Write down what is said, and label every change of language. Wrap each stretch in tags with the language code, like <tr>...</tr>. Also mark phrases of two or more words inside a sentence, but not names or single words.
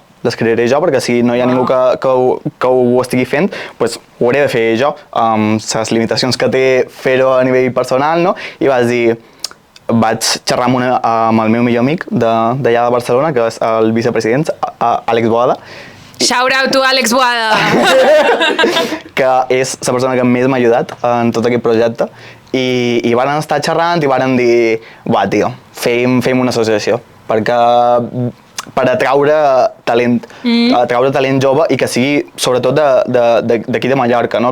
<ca>Les crearé jo, perquè si no hi ha ningú que ho estigui fent, pues ho hauré de fer jo, amb les limitacions que té fer-ho a nivell personal, no? I vaig xerrar amb el meu millor amic d'allà de Barcelona, que és el vicepresident, Àlex Boada.</ca> <en>Shout out to Àlex Boada!</en> <ca>Que és la persona que més m'ha ajudat en tot aquest projecte. I van estar xerrant i van dir, tio, fem una associació, per atraure talent, atraure talent jove i que sigui sobretot d'aquí de Mallorca, no?</ca>